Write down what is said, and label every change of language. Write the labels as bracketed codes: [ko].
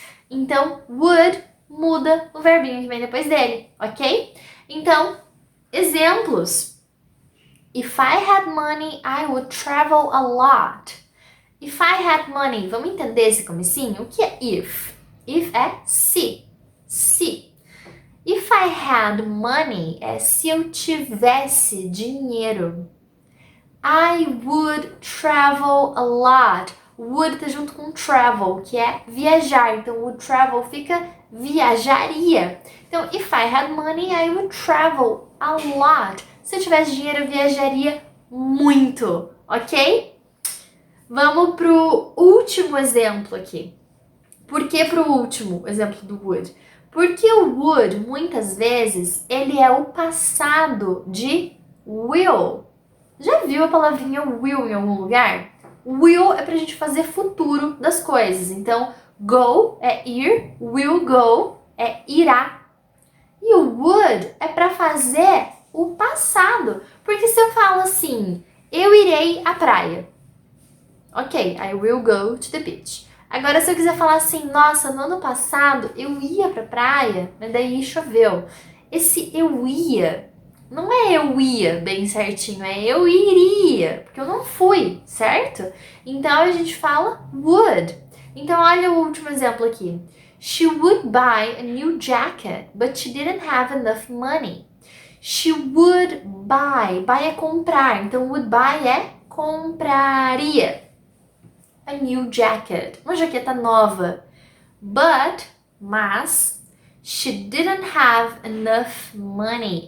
[pt] Então, would muda o verbinho que vem depois dele, ok? Então, exemplos. [en] If I had money, I would travel a lot. If I had money, [pt] vamos entender esse comecinho? O que é if? If é se. Se. [en] If I had money [pt] é se eu tivesse dinheiro. [en] I would travel a lot. [pt] Would tá junto com travel, que é viajar. Então, would travel fica viajaria. [en] Então, if I had money, I would travel a lot. [pt] Se eu tivesse dinheiro, eu viajaria muito, ok? Vamos pro último exemplo aqui. Por que pro último exemplo do would? Porque o would, muitas vezes, ele é o passado de will. Já viu a palavrinha will em algum lugar? Will é pra gente fazer futuro das coisas. Então, go é ir, will go é irá. E o would é pra fazer o passado. Porque se eu falo assim, eu irei à praia. Ok, [en] I will go to the beach. [pt] Agora, se eu quiser falar assim, nossa, no ano passado eu ia pra praia, mas daí choveu. Esse eu ia, não é eu ia bem certinho, é eu iria, porque eu não fui, certo? Então a gente fala would. Então olha o último exemplo aqui. [en] She would buy a new jacket, but she didn't have enough money. She would buy. [pt] Buy é comprar, então would buy é compraria. [en] A new jacket, [pt] uma jaqueta nova. [en] But, mas, she didn't have enough money.